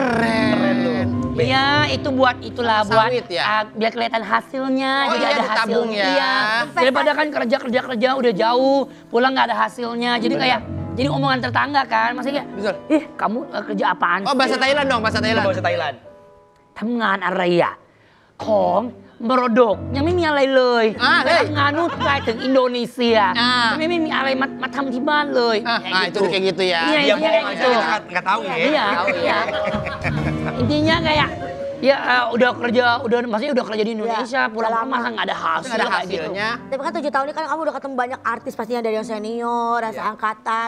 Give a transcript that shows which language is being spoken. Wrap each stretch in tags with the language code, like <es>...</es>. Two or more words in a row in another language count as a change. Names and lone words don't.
<id>Keren loh. B. Iya, itu buat itulah buat Sawit ya? biar kelihatan hasilnya. Oh, jadi iya, ada ditabung hasilnya. ya. Iya. Daripada kan kerja udah jauh, pulang nggak ada hasilnya. Jadi kayak jadi omongan tetangga kan. Maksudnya, Betul. ih kamu kerja apaan Oh, bahasa Thailand dong, bahasa Thailand. Bahasa Thailand.</id> <th>ทำงานอะไรอ่ะของมรดกยังไม่มีอะไรเลย เฮ้ย ทำงานนู่นไกลถึงอินโดนีเซีย ไม่มีอะไรมาทำที่บ้านเลย</th> <id>Nah, itu kayak gitu ya. Iya, Dia intinya bohong kayak aja gitu. kita nggak tahu ya. Iya, iya. Intinya kayak ya udah kerja di Indonesia, pulang udah masa lama. nggak ada hasil Nggak ada kayak gitu. hasilnya. Tapi kan 7 tahun ini kan kamu udah ketemu banyak artis pastinya dari yang senior, dari seangkatan.</id>